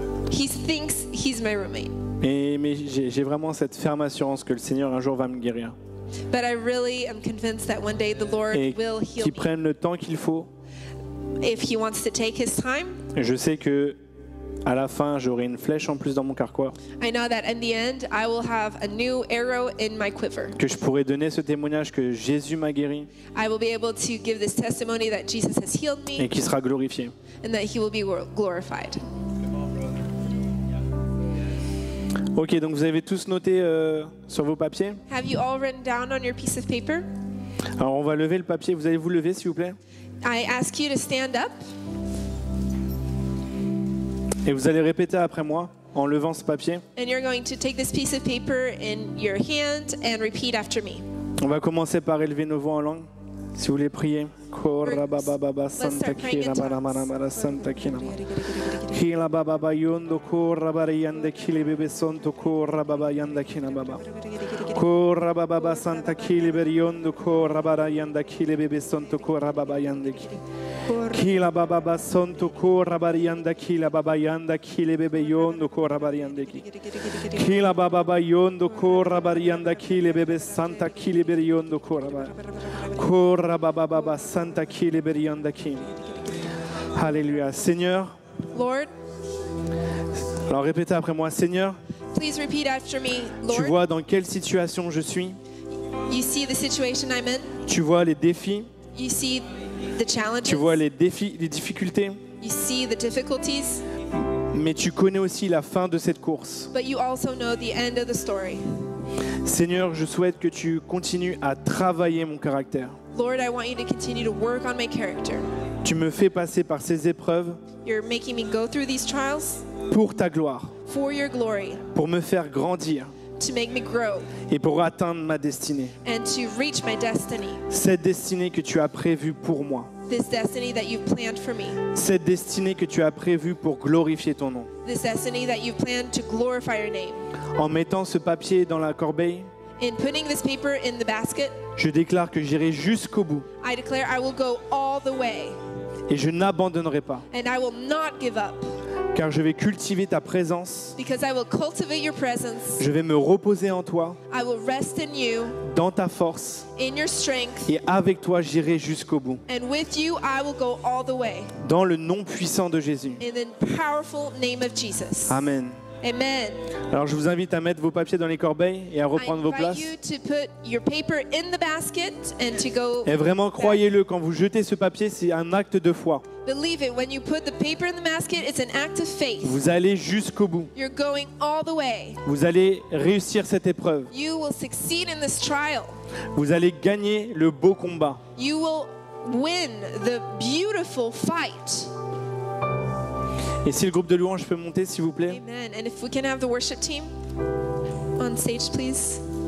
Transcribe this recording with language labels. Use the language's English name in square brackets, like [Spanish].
[English] He thinks he's my roommate. [French] Mais j'ai vraiment cette ferme assurance que le Seigneur un jour va me guérir. [English] But I really am convinced that one day the Lord [French] Et [English] will heal [French] qu'il me prenne le temps qu'il faut. [English] if he wants to take his time. [French] Et je sais que à la fin, j'aurai une flèche en plus dans mon carquois. [English] I know that in the end, I will have a new arrow in my quiver. [French] Que je pourrai donner ce témoignage que Jésus m'a guéri [English] I will be able to give this testimony that Jesus has healed [French] et me qui sera glorifié. [English] and that he will be glorified. [French] Ok, donc vous avez tous noté sur vos papiers. [English] Have you all written down on your piece of paper? [French] Alors on va lever le papier. Vous allez vous lever s'il vous plaît. [English] I ask you to stand up [French] Et vous allez répéter après moi en levant ce papier. [English] and you're going to take this piece of paper in your hand and repeat after me. [French] On va commencer par élever nos voix en langue. Si vous voulez prier. Santa Kira Baramanamara Santa Kina. Hila Baba Bayondo Kora Barayanda Kili Bebe Sonto Kora Baba Yanda Kina Baba. Kora Baba Santa Kili Beriondo Kora Barayanda Kili Bebe Sonto Kora Baba Yanda Kili. Kila Baba Sonto Kora Barayanda Kila Baba Yanda Kili Bebe Yondo Kora Barayanda Kili. Kila Baba Bayondo Kora Barayanda Kili Bebe Santa Kili Beriondo Kora Baba. Kora Baba Santa Kili Berayanda Kili. Alléluia. Seigneur. [English] Lord, [French] Alors répétez après moi, Seigneur, [English] please repeat after me. [French] tu [English] Lord, [French] vois dans quelle situation je suis, [English] you see the situation I'm in. [French] tu vois les défis, [English] You see the challenges. [French] tu vois les difficultés, [English] You see the difficulties. [French] mais tu connais aussi la fin de cette course. [English] But you also know the end of the story. [French] Seigneur, je souhaite que tu continues à travailler mon caractère. [English] Lord, I want you to continue to work on my character. [French] Tu me fais passer par ces épreuves [English] You're making me go through these trials [French] pour ta gloire, [English] for your glory, [French] pour me faire grandir [English] to make me grow [French] et pour atteindre ma destinée. [English] and to reach my destiny. [French] Cette destinée que tu as prévue pour moi. [English] This destiny that you've planned for me. [French] Cette destinée que tu as prévue pour glorifier ton nom. [English] This destiny that you've planned to glorify your name. [French] En mettant ce papier dans la corbeille, [English] in putting this paper in the basket, [French] je déclare que j'irai jusqu'au bout [English] I declare I will go all the way [French] et je n'abandonnerai pas, [English] and I will not give up [French] car je vais cultiver ta présence, [English] because I will cultivate your presence. [French] je vais me reposer en toi, [English] I will rest in you, [French] dans ta force, [English] in your strength, [French] et avec toi j'irai jusqu'au bout. [English] and with you I will go all the way. [French] Dans le nom puissant de Jésus. [English] In the powerful name of Jesus. Amen. Amen. [French] Alors je vous invite à mettre vos papiers dans les corbeilles et à [English] I [French] reprendre vos [English] invite [French] places. [English] you to put your paper in the basket and to go. [French] Et vraiment, croyez-le, quand vous jetez ce papier, c'est un acte de foi. [English] Believe it. When you put the paper in the basket, it's an act of faith. [French] Vous allez jusqu'au bout. [English] You're going all the way. [French] Vous allez réussir cette épreuve. [English] You will succeed in this trial. [French] Vous allez gagner le beau combat. [English] You will win the beautiful fight. [French] Et si le groupe de louanges peut monter, s'il vous plaît. Amen. [English] And if we can have the worship team on stage, please.